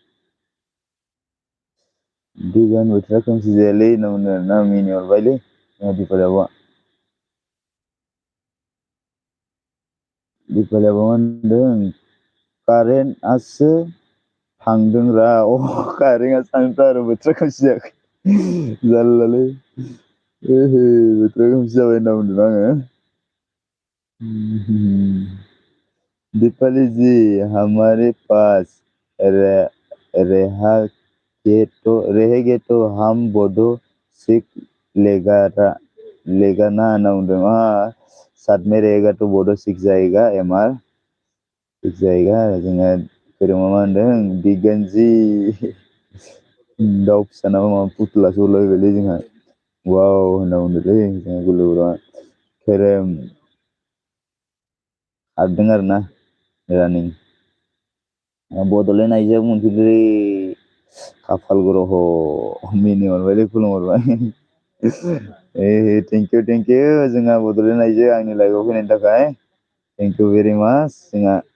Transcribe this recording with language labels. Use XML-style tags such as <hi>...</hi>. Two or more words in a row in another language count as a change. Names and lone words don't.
<brx>दिगन बोथोरा खोमसि जायालै होनना बुंदों आरोना मिनिहरबायलै दिपालियाबो मा होनदों कारेन्टआसो थांदोंरा कारेन्टआसो थांदों आरो बोथोरा खोमसि जायाखै जारलालै बोथोरा खोमसि जाबाय होनना बुंदों आङो</brx> <hi>दीपाली जी हमारे पास रह रहेगे तो हम बोडो सीख लेगा ना</hi> <brx>होनना बुंदों</brx> <hi>साथ में रहेगा तो बोडो सीख जाएगा एमआर सीख जाएगा</hi> <brx>जोङो फोरोंबा मा होनदों दिगोनजि दाउ फिसा नामा माबा फुथुलासो हरलायबायलै जोंहा वाव होनना बुंदोंलै जोंहा गुलुबरा धोरोम हाबदों आरो ना रानिं बड'लेण्ड आइजोआबो मोनफैदोंलै खाफाल ग्रह मिनिहरबायलै खुलुमहरबाय</brx> <en>thank you</en> <brx>जोंहा बड'लेण्ड आइजो आंनि लाइफआव फैनायनि थाखाय</brx> <en>thank you very much</en> <brx>जोंहा</brx>